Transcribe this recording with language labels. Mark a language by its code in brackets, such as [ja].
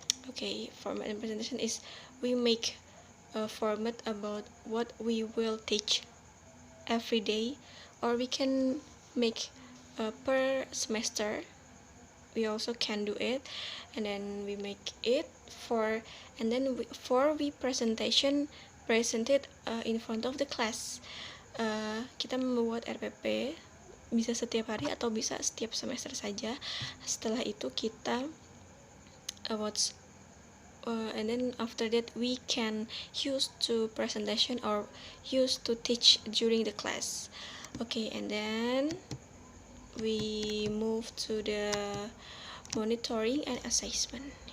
[en] Okay, format and presentation is we make a format about what we will teach every day, or we can make per semester. We also can do it, and then we make it for, and then we presented in front of the class. [id] Kita membuat RPP bisa setiap hari atau bisa setiap semester saja. Setelah itu kita [en] and then after that we can use to presentation or use to teach during the class. Okay, and then we move to the monitoring and assessment.